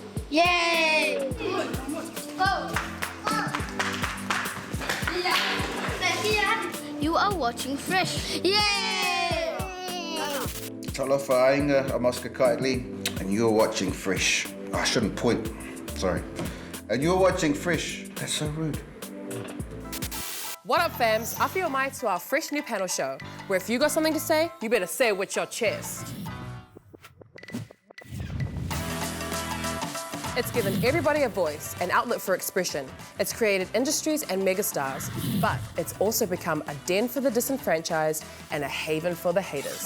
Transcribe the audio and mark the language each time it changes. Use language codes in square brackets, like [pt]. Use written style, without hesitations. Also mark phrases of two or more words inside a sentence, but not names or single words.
[en] Yay! You are watching Fresh. Yay! [sm] Talofa ainga amaska kaitli, [en] and you're watching Fresh. I shouldn't point, sorry. And you're watching Fresh. That's so rude. What up, fams? [mi] Awhio mai [en] to our fresh new panel show, where if you got something to say, you better say it with your chest. It's given everybody a voice, an outlet for expression. It's created industries and megastars, but it's also become a den for the disenfranchised and a haven for the haters.